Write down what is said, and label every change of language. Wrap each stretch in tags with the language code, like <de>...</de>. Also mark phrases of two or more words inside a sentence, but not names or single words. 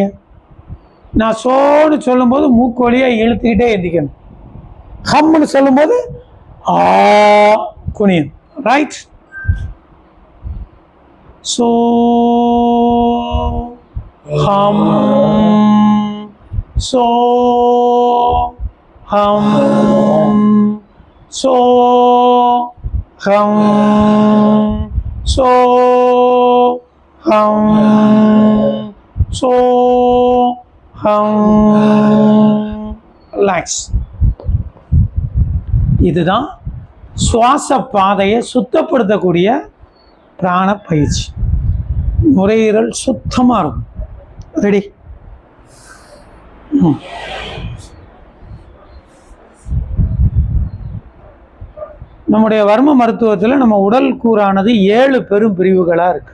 <ta>நான் சோன்னு சொல்லும்போது மூக்கு வழியாக இழுத்துக்கிட்டே எந்திக்கணும். ஹம்னு சொல்லும்போது குனியணும். ரைட்?</ta> <sa>सो हम्, सो हम्, सो हम्, सो हम्, सो हम्.</sa> <en>Relax.</en> <ta>இதுதான் சுவாச பாதையை சுத்தப்படுத்தக்கூடிய பிராண பயிற்சி. நுரையீரல் சுத்தமாக இருக்கும். ரெடி? நம்முடைய வர்ம மருத்துவத்தில் நம்ம உடல் கூறானது 7 பெரும் பிரிவுகளாக இருக்கு.</ta>